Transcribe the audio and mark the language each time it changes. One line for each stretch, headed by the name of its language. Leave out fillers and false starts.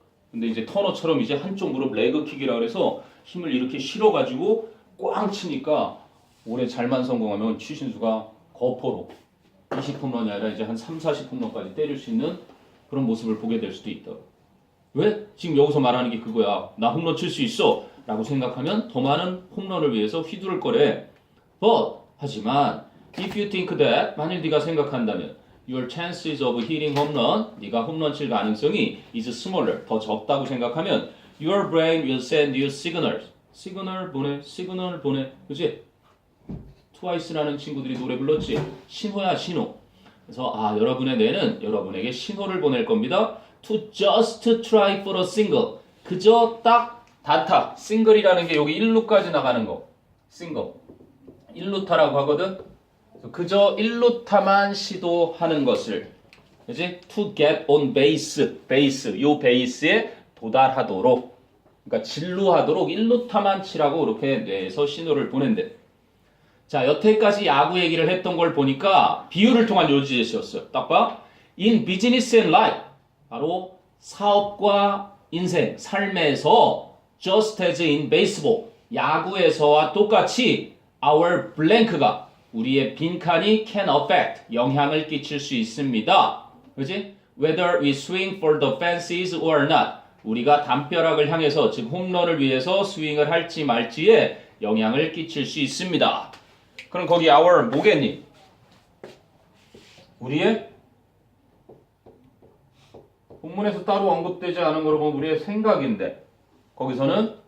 Korean: 근데 이제 터너처럼 이제 한쪽 무릎 레그킥이라 그래서 힘을 이렇게 실어가지고 꽝 치니까 올해 잘만 성공하면 추신수가 거포로 20홈런이 아니라 이제 한 3, 40홈런까지 때릴 수 있는 그런 모습을 보게 될 수도 있다. 왜? 지금 여기서 말하는 게 그거야. 나 홈런 칠 수 있어 라고 생각하면 더 많은 홈런을 위해서 휘두를 거래.
English: But
Korean: 하지만
English: if you think that
Korean: 만일 네가 생각한다면
English: your chances of hitting home run
Korean: 네가 홈런 칠 가능성이
English: is smaller
Korean: 더 적다고 생각하면
English: your brain will send you signals.
Korean: 시그널 보내. 그치? 트와이스라는 친구들이 노래 불렀지? 신호야 신호. 그래서 여러분의 뇌는 여러분에게 신호를 보낼 겁니다.
English: To just try for a single.
Korean: 그저 딱 단타. 싱글이라는 게 여기 1루까지 나가는 거. 싱글. 1루타라고 하거든. 그저 1루타만 시도하는 것을. 그지?
English: To get on base.
Korean: 요 베이스에 도달하도록. 그러니까 진루하도록 1루타만 치라고 이렇게 뇌에서 신호를 보낸대. 자, 여태까지 야구 얘기를 했던 걸 보니까 비유를 통한 요지였어요. 딱 봐.
English: In business and life.
Korean: 바로 사업과 인생, 삶에서
English: just as in baseball.
Korean: 야구에서와 똑같이
English: our blank가
Korean: 우리의 빈칸이
English: can affect.
Korean: 영향을 끼칠 수 있습니다. 그지?
English: Whether we swing for the fences or not.
Korean: 우리가 담벼락을 향해서 즉 홈런을 위해서 스윙을 할지 말지에 영향을 끼칠 수 있습니다. 그럼 거기 our 뭐겠니? 우리의 본문에서 따로 언급되지 않은 거로 보면 우리의 생각인데 거기서는